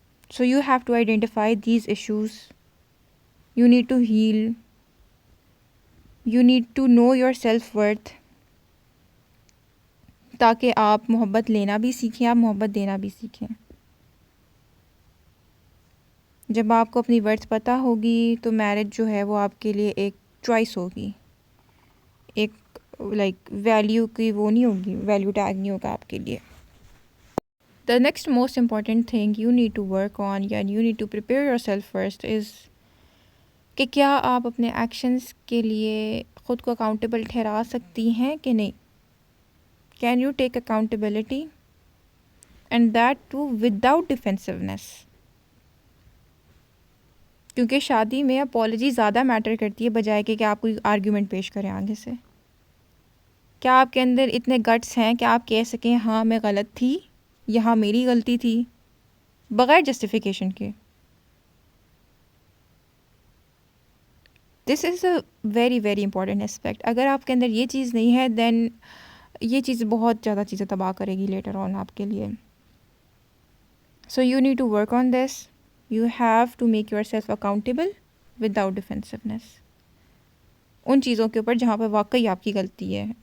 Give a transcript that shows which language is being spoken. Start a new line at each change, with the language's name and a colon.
English: so you have to identify these issues, you need to heal, you need to know yourself worth,
Urdu: تاکہ آپ محبت لینا بھی سیکھیں،
English: آپ محبت دینا بھی سیکھیں.
Urdu: جب آپ کو اپنی ورتھ پتہ ہوگی تو میرج جو ہے وہ آپ کے لیے ایک چوائس ہوگی، ایک لائک ویلیو کی وہ نہیں ہوگی، ویلیو ٹیگ نہیں ہوگا آپ کے لیے.
English: The next most important thing you need to work on and you need to prepare yourself first is
Urdu: کہ کیا آپ اپنے ایکشنز کے لیے خود کو اکاؤنٹیبل ٹھہرا سکتی ہیں کہ نہیں.
English: Can you take accountability and that too without defensiveness.
Urdu: کیونکہ شادی میں اپالوجی زیادہ میٹر کرتی ہے بجائے کہ آپ کوئی آرگیومنٹ پیش کریں آگے سے. کیا آپ کے اندر اتنے گٹس ہیں کہ آپ کہہ سکیں ہاں میں غلط تھی، یہاں میری غلطی تھی، بغیر جسٹیفیکیشن کے.
English: This is a very very important aspect.
Urdu: اگر آپ کے اندر یہ چیز نہیں ہے دین یہ چیز بہت زیادہ چیزیں تباہ کرے گی لیٹر آن آپ کے لیے.
English: So you need to work on this. You have to make yourself accountable without defensiveness
Urdu: ان چیزوں کے اوپر جہاں پہ واقعی آپ کی غلطی ہے.